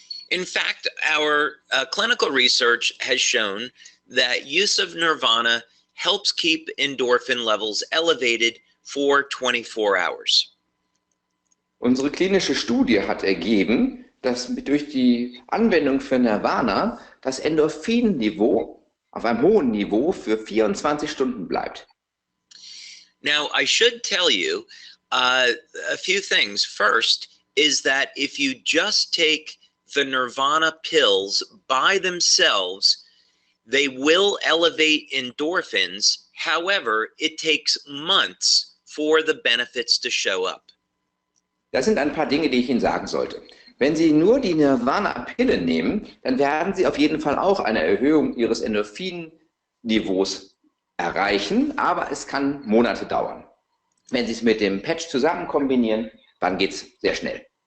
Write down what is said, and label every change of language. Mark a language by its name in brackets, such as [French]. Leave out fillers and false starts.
[English] In fact, our clinical research has shown that use of NIRVANA helps keep endorphin levels elevated for 24 hours. [German] Unsere klinische Studie hat ergeben, dass durch die Anwendung für NIRVANA das Endorphinniveau auf einem hohen Niveau für 24 Stunden bleibt. [English] Now, I should tell you a few things. First is that if you just take the NIRVANA pills by themselves, they will elevate endorphins. However, it takes months for the benefits to show up. [German] Das sind ein paar Dinge, die ich Ihnen sagen sollte. Wenn Sie nur die Nirvana-Pille nehmen, dann werden Sie auf jeden Fall auch eine Erhöhung Ihres Endorphin-Niveaus erreichen, aber es kann Monate dauern. Wenn Sie es mit dem Patch zusammen kombinieren, dann geht es sehr schnell.